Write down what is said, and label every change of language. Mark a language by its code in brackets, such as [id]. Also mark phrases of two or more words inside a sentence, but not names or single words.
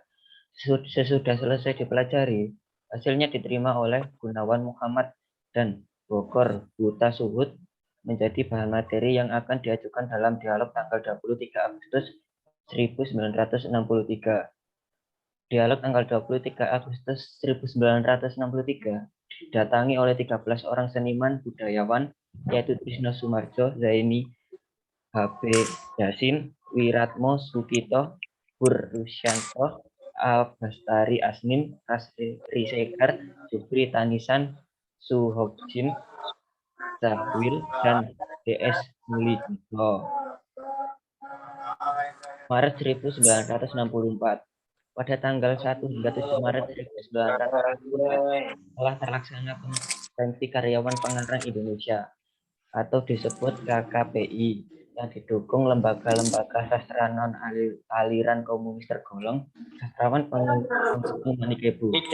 [id] Sesudah selesai dipelajari, hasilnya diterima oleh Gunawan Muhammad dan Bokor Buta Suhud menjadi bahan materi yang akan diajukan dalam dialog tanggal 23 Agustus 1963. Dialog tanggal 23 Agustus 1963 didatangi oleh 13 orang seniman budayawan, yaitu Trisno Sumarjo, Zaini, H.B. Yasin, Wiratmo Sugito, Pur Rusyanto, Bastari Asnin, Rasri Sekar, Jupri Tanisan, Suhobjin, Zahwil, dan D.S. Mulidito. Maret 1964. Pada tanggal 1 hingga 7 Maret 1964 telah terlaksana konferensi karyawan pengarang Indonesia atau disebut KKPI yang didukung lembaga-lembaga sastra non-aliran komunis tergolong sastrawan pengusung Manikebu.